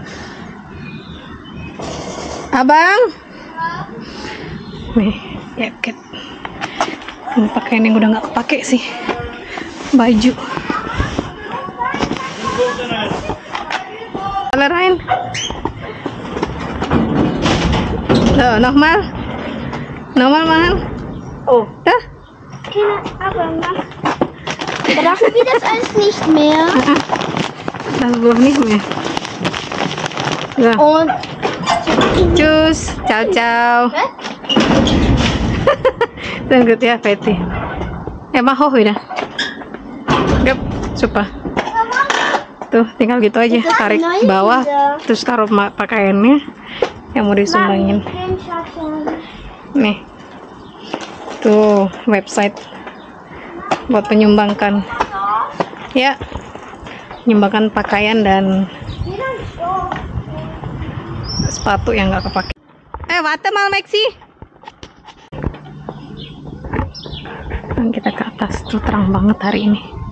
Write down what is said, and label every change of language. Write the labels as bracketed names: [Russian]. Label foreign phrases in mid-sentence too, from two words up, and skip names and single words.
[Indonesian] Abang, nih jaket. Ini pakaian yang udah nggak kepake sih, baju. Lain. [German] Nochmal machen. Oh, da? Aber brauchen wir das alles nicht mehr? Das braucht nicht mehr. So. Und Tschüss, ciao. Dann gut ya, Betty. Mach hoch wieder. Yep, super. [Indonesian] Tuh, tinggal gitu aja, tarik bawah, terus taruh pakaiannya yang mau disumbangin. Nih, tuh website buat menyumbangkan, ya, menyumbangkan pakaian dan sepatu yang nggak kepake. [German] Warte mal Maxi. [Indonesian] Dan kita ke atas, tuh terang banget hari ini.